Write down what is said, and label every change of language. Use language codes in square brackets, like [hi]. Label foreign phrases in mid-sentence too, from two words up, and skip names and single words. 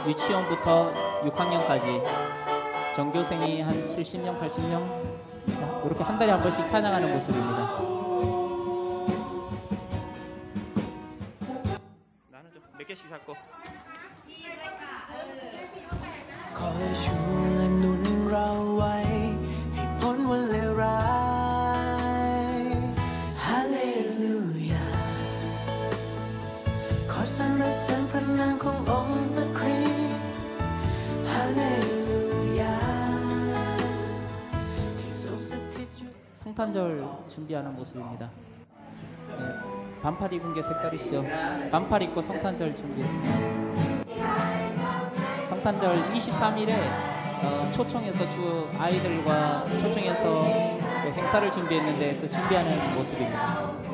[ko] 유치원부터 6학년까지 전교생이 한 70명, 80명 이렇게 한 달에 한 번씩 찬양하는 모습입니다. 나는 좀 몇 개씩 잡고 [th] คอยชูและหนุนเราไว้ให้พ้นวันเลวร้ายฮาเลลูยาขอสรรเสริญพระนามขององค์พระคริสต์ฮาเลลูยาที่ทรงสถิตอยู่ [ko] 성탄절 준비하는 모습입니다. 네, 반팔 입은 게 색다르시죠? 반팔 입고 성탄절 준비했습니다. 성탄절 23일에 초청해서 주 아이들과 초청해서 그 행사를 준비했는데 그 준비하는 모습입니다.